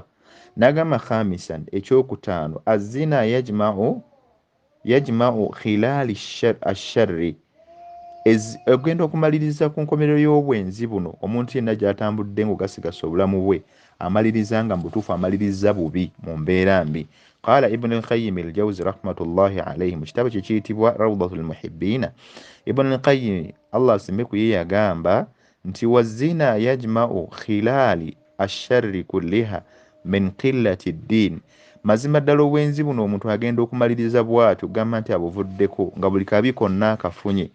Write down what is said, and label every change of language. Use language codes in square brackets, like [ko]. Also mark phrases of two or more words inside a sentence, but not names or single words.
[lg] N'agamba khamisan, ekyokutaano, [ar] الزنا يجمع خلال الشر, [lg] ogenda okumaliriza ku nkomerero y'obwenzi buno. Omuntu yenna gy'atambudde ng'ogasigasa obulamu bwe amaliriza nga mu butuufu amaliriza bubi mu mbeera mbi. Qaala Ibn al-Qayyim al-Jawzi [ar] رحمة الله عليه [lg] mu kitabo kye kiyitibwa Rawdatul Muhibbiina, Ibn al-Qayyim Allah asimbe ku ye yagamba nti [ar] والزنا يجمع خلال الشر كلها من قلة الدين, [lg] mazima ddala obwenzi buno omuntu agenda okumaliriza bw'atyo gamba nti abuvuddeko nga buli kabi konna akafunye.